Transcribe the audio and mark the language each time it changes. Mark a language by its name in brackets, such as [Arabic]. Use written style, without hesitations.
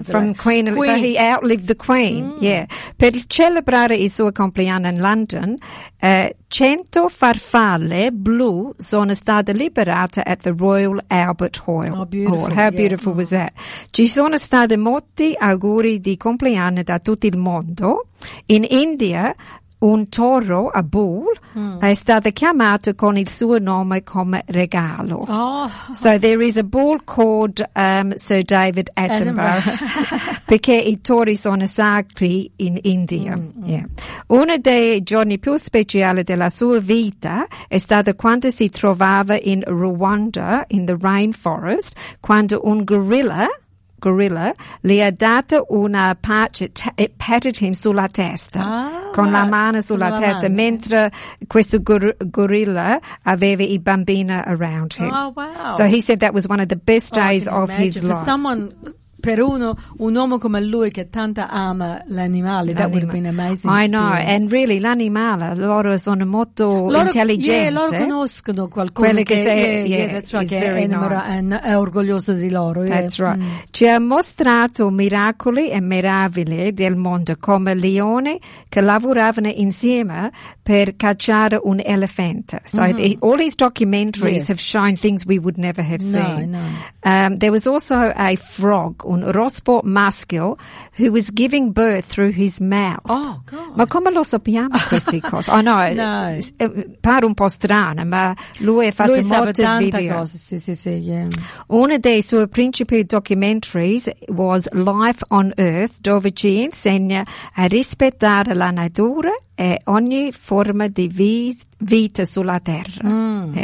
[English] From Queen Elizabeth. So he outlived the Queen. Mm. Yeah. [Italian] Per celebrare il suo compleanno in London, 100 farfalle blu sono state liberate [English] at the Royal Albert Hall. Oh, beautiful. How beautiful was that? [Italian] Ci sono state molti auguri di compleanno da tutto il mondo. In India, un toro, [English] a bull, [Italian] è stato chiamato con il suo nome come regalo. [English] Oh. So there is a bull called Sir David Attenborough. [Italian] Perché i tori sono sacri in India. Uno dei giorni più speciali della sua vita è stato quando si trovava in Rwanda, [English] in the rainforest, [Italian] quando un gorilla gli ha dato una pace, [English] it patted him [Italian] sulla testa, con la mano sulla testa, mentre questo gorilla aveva i bambini [English] around him. Oh, wow. So he said that was one of the best days of his life. [Italian] Per uno, un uomo come lui che tanto ama l'animale, [English] that would have been amazing. I know, and really, [Italian] l'animale, loro sono molto intelligenti. [English] Yeah, [Italian] loro conoscono qualcuno quelle che sei, è orgoglioso di loro. [English] That's right. [Italian] Ci ha mostrato miracoli e meraviglie del mondo, come leone che lavoravano insieme per cacciare un elefante. [English] So all these documentaries have shown things we would never have seen. There was also a frog, [Italian] un rospo maschio, [English] who was giving birth through his mouth. Oh, God. [Italian] Ma come lo sappiamo queste cose? Oh, no. No. Pare un po' strano, ma lui ha fatto molte video. Sì. Uno dei suoi principali documentaries [English] was Life on Earth, [Italian] dove ci insegna a rispettare la natura e ogni forma di vita sulla terra.